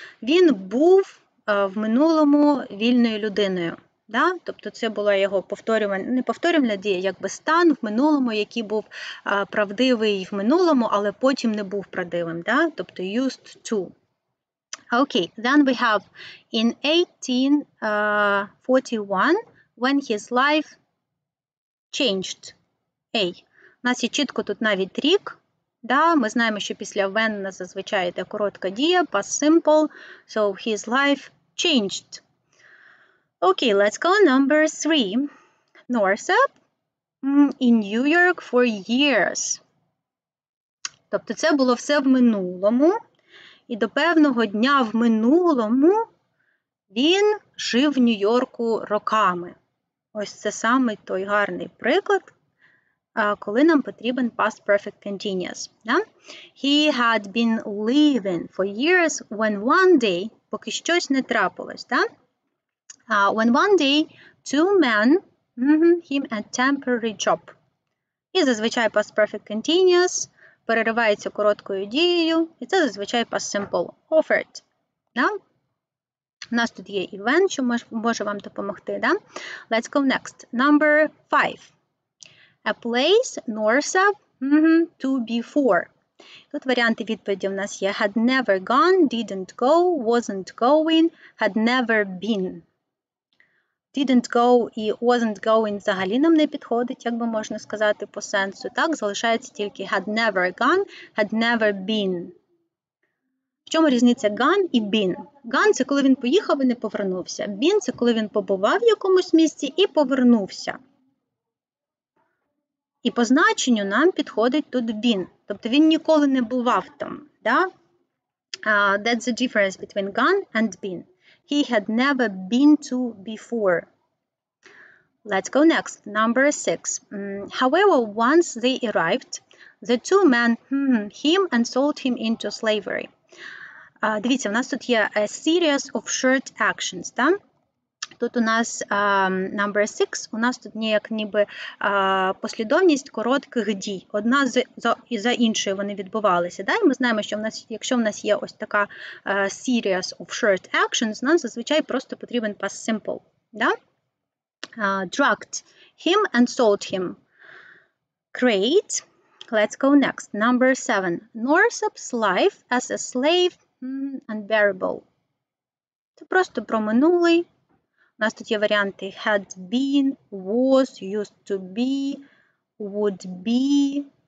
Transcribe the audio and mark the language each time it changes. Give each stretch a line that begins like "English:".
Ukrainian: Він був в минулому вільною людиною. Да? Тобто це була його неповторювальна дія, якби стан в минулому, який був правдивий в минулому, але потім не був правдивим. Да?
English: Тобто used to. Okay, then we have in 1841 when his life changed.
Ukrainian: У нас є чітко тут навіть рік. Да? Ми знаємо, що після when у нас зазвичай йде коротка дія, past simple,
English: so his life changed. Okay, let's go number 3. Northup in New York for years.
Ukrainian: Тобто це було все в минулому. І до певного дня в минулому він жив в Нью-Йорку роками. Ось це саме той гарний приклад, коли нам потрібен past perfect continuous. Да?
English: He had been living for years when one day,
Ukrainian: поки щось не трапилось,
English: да? When one day, 2 men him a temporary job.
Ukrainian: І зазвичай past perfect continuous переривається короткою дією, і це зазвичай past simple offered. Да? У нас тут є event, що може вам допомогти.
English: Да? Let's go next. Number 5. A place, Northup, to before.
Ukrainian: Тут варіанти відповіді у нас є had never gone, didn't go, wasn't going, had never been. Didn't go і wasn't going взагалі нам не підходить, як би можна сказати по сенсу. Так, залишається тільки had never gone, had never been. В чому різниця gone і been? Gone – це коли він поїхав і не повернувся. Been – це коли він побував в якомусь місці і повернувся. І по значенню нам підходить тут been. Тобто він ніколи не бував там. Да?
English: That's the difference between gone and been. He had never been to before. Let's go next. Number 6. However, once they arrived, the 2 men him and sold him into slavery.
Ukrainian: Дивіться, у нас тут є
English: a series of short actions. Да?
Ukrainian: Тут у нас number 6, у нас тут ніби послідовність коротких дій. Одна за іншою вони відбувалися. Да? І ми знаємо, що якщо в нас є ось така
English: series of short actions,
Ukrainian: нам зазвичай просто потрібен past simple. Да?
English: Drugged him and sold him. Great. Let's go next. Number 7. Norsab's life as a slave unbearable.
Ukrainian: Це просто про минулий. У нас тут є варіанти had been, was, used to be, would be.